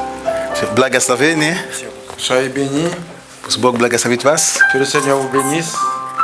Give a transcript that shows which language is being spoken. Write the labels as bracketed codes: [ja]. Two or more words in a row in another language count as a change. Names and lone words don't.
[ru] Благословение. [fr] Soyez bénis. [ru] Пусть Бог благословит вас. [fr] Que le Seigneur vous bénisse.